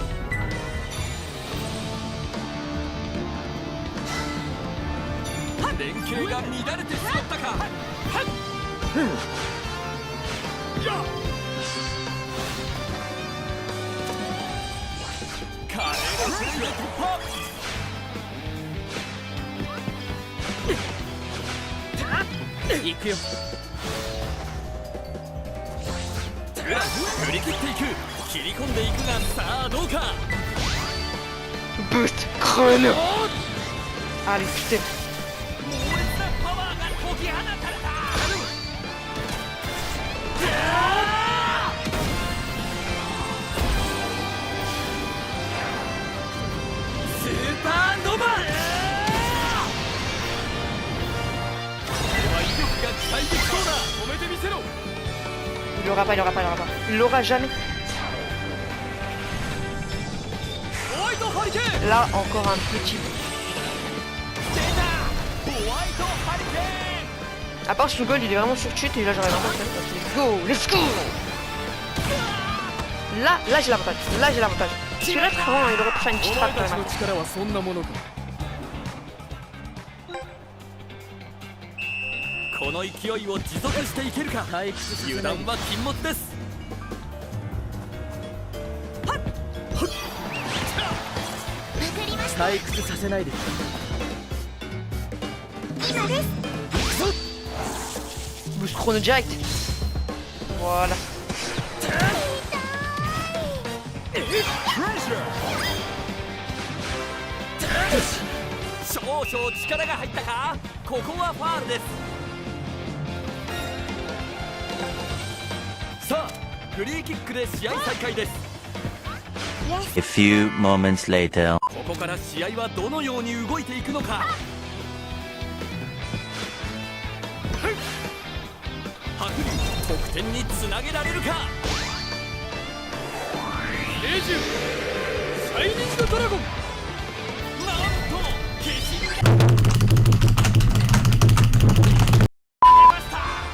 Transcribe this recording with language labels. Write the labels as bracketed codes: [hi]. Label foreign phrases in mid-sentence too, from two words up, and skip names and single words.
[ja] 連携が乱れてしまったか華麗なプレーで突破行くよ。裏振り切っていく。切り込んでいくが、さあどうか。 [fr] Boost chrono. Allez, putain. [ja] 猛烈なパワーが解き放たれた。スーパーノヴァ。これは威力が期待できそうだ。止めてみせろ。 [fr] Il l'aura pas, il l'aura pas, il l'aura pas. Il l'aura jamais. [ja] ホワイトハリケーン。 [fr] Là, encore un petit. [ja] 出た。ホワイトハリケーン。 [fr] À part ce goal, il est vraiment sur chute et là j'aurais l'avantage. [en] Let's go, let's go. [fr] Là j'ai l'avantage. Là j'ai l'avantage. Celui-là, vraiment, il aurait pu faire une petite frappe quand même. [ja] 力はそんなものか。この勢いを持続していけるか。油断は禁物です。退屈させないで。 [fr] Boost chrono direct. Voilà. [ja] 少々力が入ったか。ここはファールです。さあフリーキックで試合再開です。 [en] A few moments later. [ja] ここから試合はどのように動いていくのか。ハフリ得点につなげられるか。エジュシャイニングドラゴン。なんと消し出ました。